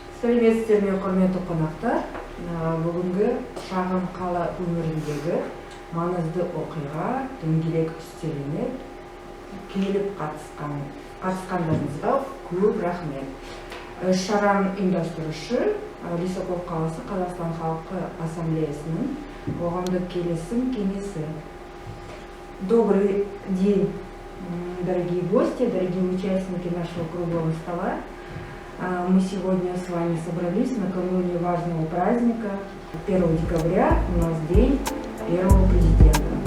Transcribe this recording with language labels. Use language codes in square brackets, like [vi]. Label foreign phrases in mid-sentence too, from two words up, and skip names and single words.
[kk] Сәлеметсіздер ме, құрметті қонақтар. Бүгінгі шағын қала өміріндегі маңызды оқиға дөңгелек үстеліне келіп қатысқандарыңызға көп рахмет. Шараның ұйымдастырушы Лисаков қаласы Қазақстан халқы ассамблеясының қоғамдық келісім кеңесі. [ru] Добрый день, дорогие гости, дорогие участники нашего круглого стола. Мы сегодня с вами собрались накануне важного праздника. 1 декабря у нас день первого президента.